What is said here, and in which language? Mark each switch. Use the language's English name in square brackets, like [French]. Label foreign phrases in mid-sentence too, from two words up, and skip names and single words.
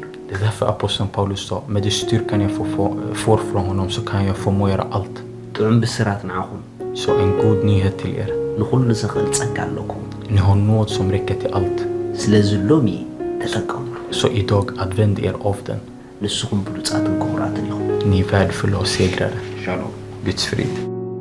[Swedish] Det är därför aposteln Paulus sa, med den styrkan jag får från honom så kan jag förmå göra allt. [Tigrinya] ጥዑም ብስራት ንዓኹም [Swedish] Så en god nyhet till er. [Tigrinya] ንሁሉ ዝኽእል ጸጋ ኣለኩም [Swedish] Ni har nåd som räcker till allt. [Tigrinya] ስለዚ ሎሚ ተጠቀሙሉ [Swedish] Så idag använd er av den. [Tigrinya] ንስኹም ብሉጻትን ክቡራትን ኢኹም [Swedish] Ni är värdefulla och segrare. [Tigrinya] ሻሎም [Swedish] Guds frid.